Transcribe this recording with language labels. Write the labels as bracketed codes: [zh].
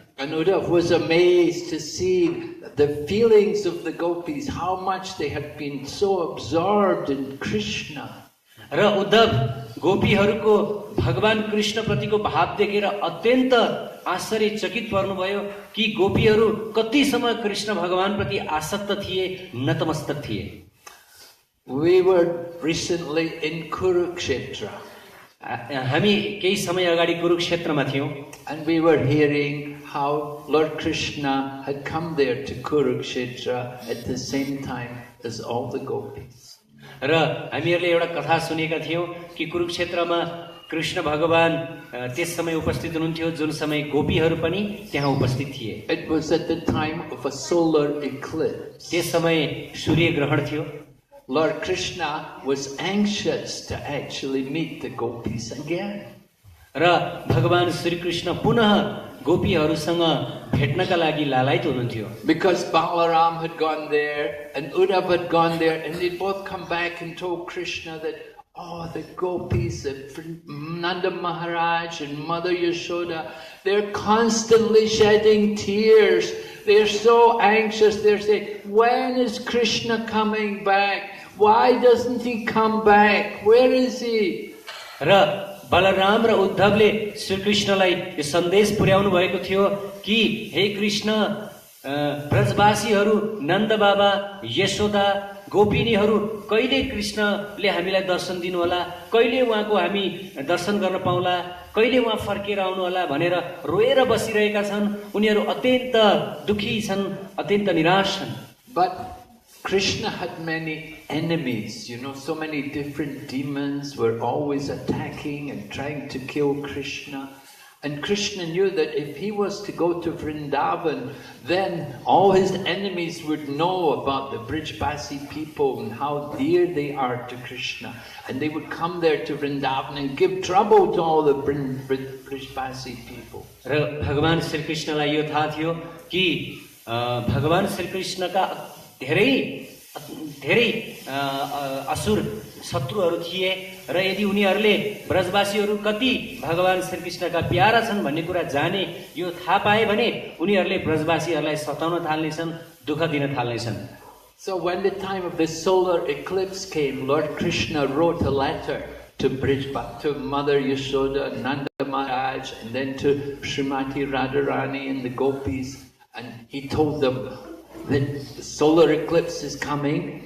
[en] And Uddhava was amazed to see the feelings of the gopis, how much they had been so absorbed in Krishna. [ne] र उद्धव गोपीहरूको भगवान कृष्ण प्रतिको भाव देखेर अत्यन्त आश्चर्यचकित पर्नुभयो कि गोपीहरू कतिसम्म कृष्ण भगवान प्रति आसक्त थिए, नतमस्तक थिए. [en] We were recently in Kurukshetra. [ne] हामी केही समय अगाडि कुरुक्षेत्रमा थियौं. [en] And we were hearing how Lord Krishna had come there to Kurukshetra at the same time as all the gopis. [ne] र हामीहरूले एउटा कथा सुनेका थियौं कि कुरुक्षेत्रमा कृष्ण भगवान त्यस समय उपस्थित हुनुहुन्थ्यो जुन समय गोपीहरू पनि त्यहाँ उपस्थित थिए. [en] It was at the time of a solar eclipse. [ne] त्यस समय सूर्य ग्रहण थियो. [en] Lord Krishna was anxious to actually meet the gopis again. [ne] र भगवान श्री कृष्ण पुनः गोपीहरूसँग भेट्नका लागि लालायित हुनुहुन्थ्यो. [en] Because Balaram had gone there and Uddhava had gone there, and they'd both come back and told Krishna that, oh, the gopis, Nanda Maharaj and Mother Yashoda, they're constantly shedding tears. They're so anxious. They're saying, when is Krishna coming back? Why doesn't he come back? Where is he? [ne] र बलराम र उद्धवले श्री कृष्णलाई यो सन्देश पुर्याउनु भएको थियो कि हे कृष्ण, ब्रजवासीहरू नन्द बाबा, यशोदा, गोपिनीहरू कहिले कृष्णले हामीलाई दर्शन दिनु होला, कहिले उहाँको हामी दर्शन गर्न पाउला, कहिले उहाँ फर्केर आउनु होला भनेर रोएर बसिरहेका छन्. उनीहरू अत्यन्त दुखी छन्, अत्यन्त निराश छन्. [en] But Krishna had many enemies, so many different demons were always attacking and trying to kill Krishna. And Krishna knew that if he was to go to Vrindavan, then all his enemies would know about the Brijbasi people and how dear they are to Krishna. And they would come there to Vrindavan and give trouble to all the Brijbasi people. [ne] र भगवान श्री कृष्णलाई यो थाहा थियो कि भगवान श्री कृष्णका धेरै असुर शत्रुहरू थिए र यदि उनीहरूले ब्रजवासीहरू कति भगवान श्री कृष्णका प्यारा छन् भन्ने कुरा जाने, यो थाहा पाए भने उनीहरूले ब्रजवासीहरूलाई सताउन थाल्नेछन्, दुःख दिन थाल्नेछन्. [en] So when the time of the solar eclipse came, Lord Krishna wrote a letter to Mother Yashoda, Nanda Maharaj, and then to Srimati Radharani and the gopis, and he told them that the solar eclipse is coming.